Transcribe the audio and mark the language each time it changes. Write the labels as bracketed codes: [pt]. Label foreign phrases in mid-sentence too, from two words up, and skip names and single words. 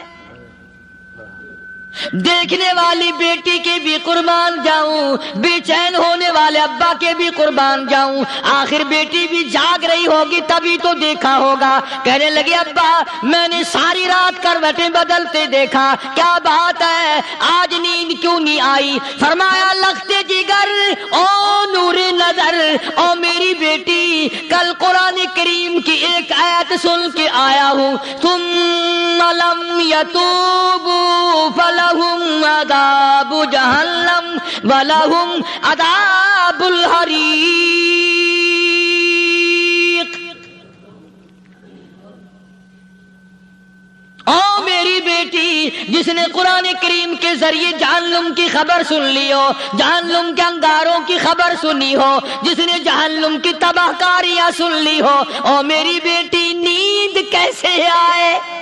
[ur] دیکھنے والی بیٹی کے بھی قربان جاؤں، بے چین ہونے والے ابا کے بھی قربان جاؤں. آخر بیٹی بھی جاگ رہی ہوگی تبھی تو دیکھا ہوگا. کہنے لگے ابا میں نے ساری رات کروٹیں بدلتے دیکھا، کیا بات ہے، آج نیند کیوں نہیں آئی؟ فرمایا لختے جگر او نور نظر، او میری بیٹی، کل قرآن کریم کی ایک آیت آیت سن کے آیا ہوں [ar] ثم لم یتوبوا فلہم عذاب جہنم ولہم عذاب الحریق. [ur] او میری بیٹی جس نے قرآن کریم کے ذریعے جہنم کی خبر سن لی ہو، جہنم کے انگاروں کی خبر سنی ہو، جس نے جہنم کی تباہ کاریاں سن لی ہو، او میری بیٹی نیند کیسے آئے؟